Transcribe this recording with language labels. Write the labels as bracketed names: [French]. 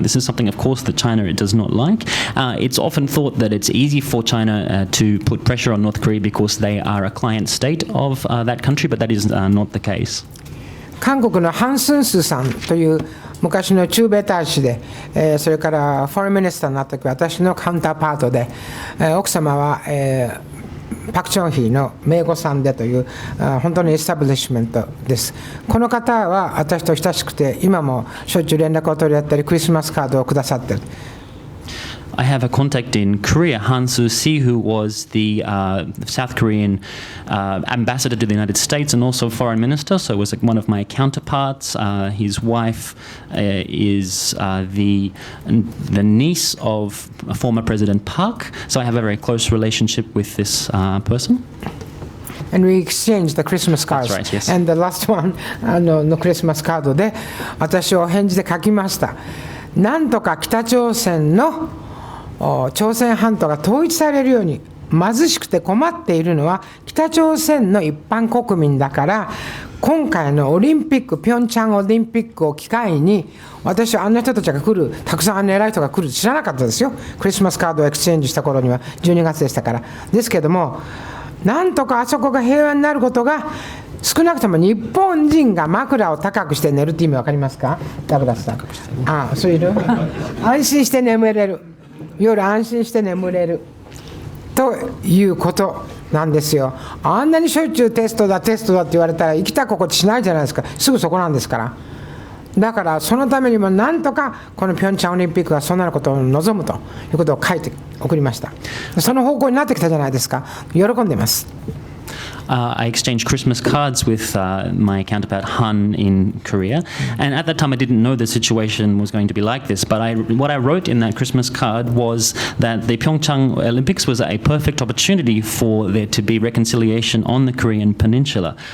[English] This is something, of course, that China does not like. It's often thought that it's easy for China to put pressure on North Korea because they are a client state of that country, but that is not the case. [Japanese] 韓国のハン・スンスさんという昔の駐米大使で、それからフォレンミニスターになった時私のカウンターパートで、奥様は、パク・チョンヒの名護さんでという本当にエスタブリッシュメントです。この方は私と親しくて今もしょっちゅう連絡を取り合ったりクリスマスカードをくださっている。 [English] I have a contact in Korea, Han Soo-si, who was the South Korean ambassador to the United States and also foreign minister, so was one of my counterparts. His wife is the niece of former President Park, so I have a very close relationship with this person. And we exchanged the Christmas cards. That's right, yes. And the last one [Japanese] のクリスマスカードで私お返事で書きました。なんとか北朝鮮の朝鮮半島が統一されるように貧しくて困っているのは北朝鮮の一般国民だから、今回のオリンピック、ピョンチャンオリンピックを機会に、私はあんな人たちが来る、たくさんあんな偉い人が来る知らなかったですよ。クリスマスカードをエクスチェンジした頃には12月でしたから。ですけども、なんとかあそこが平和になることが、少なくとも日本人が枕を高くして寝るって意味わかりますか？ダブラスさん。そういうの安心して眠れる。夜安心して眠れるということなんですよ。あんなにしょっちゅうテストだって言われたら生きた心地しないじゃないですか。すぐそこなんですから。だからそのためにもなんとかこのピョンチャンオリンピックがそうなることを望むということを書いて送りました。その方向になってきたじゃないですか。喜んでいます。 [English] I exchanged Christmas cards with my counterpart Han in Korea, and at that time I didn't know the situation was going to be like this, but what I wrote in that Christmas card was that the Pyeongchang Olympics was a perfect opportunity for there to be reconciliation on the Korean peninsula.